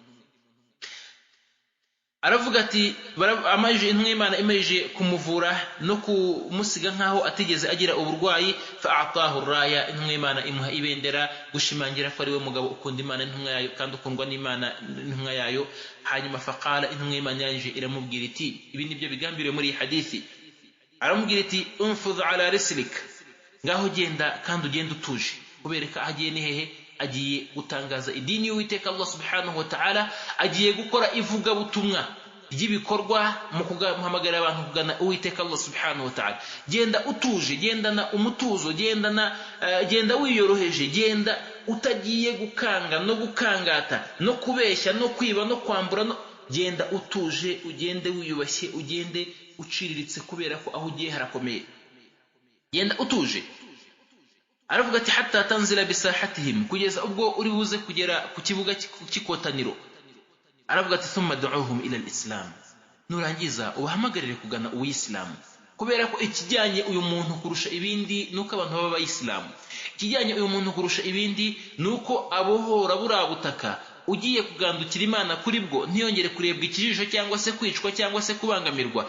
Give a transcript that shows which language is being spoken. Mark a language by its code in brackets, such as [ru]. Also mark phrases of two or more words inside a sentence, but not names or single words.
[rw] Aravuga ati amaje intumwa y'Imana imeje kumuvura no kumusiga nkaho atigeze agira uburwayi, [ar] فأعطاه الراية, [rw] intumwa y'Imana imuha ibendera gushimangira ko ari we mugabo ukunda Imana intumwa yayo kandi ukundwa n'Imana intumwa yayo. Hanyuma faqala, intumwa y'Imana yaje iramubwira iti, ibi nibyo bigambiriwe muri iyi hadithi, aramubwira iti [ar] انفذ على رسلك, [rw] ngaho genda kandi ugenda utuje. Kubereka agiye ni hehe? Agiye gutangaza idini y'Uwiteka Allah [ar] سبحانه وتعالى, [rw] agiye gukora ivuga butumwa ry'ibikorwa mu guhamagarira abantu kugana Uwiteka Allah [ar] سبحانه وتعالى. [rw] Genda utuje, gendana umutuzo, genda wiyoroheje, genda utagiye gukanga no gukangata no kubeshya no kwiba no kwambura no, genda utuje, ugende wiyubashye, ugende uciriritse kubera ko aho ugiye harakomeye. Genda utuje. Aravuga ati [ar] حتى تنزل بساحتهم, [rw] kugeza ubwo uri buze kugera ku kibuga cy'ikotaniro. Aravuga ati [ar] ثم ادعهم إلى الإسلام, [rw] nurangiza ubahamagarire kugana uwisilamu. Kubera ko ikijyanye uyu muntu kurusha ibindi nuko abantu baba abayisilamu, ikijyanye uyu muntu kurusha ibindi nuko abohora burabutaka ugiye kugandukira Imana kuri bwo ntiyongere kurebwa ikijisho cyangwa se kwicwa cyangwa se kubangamirwa.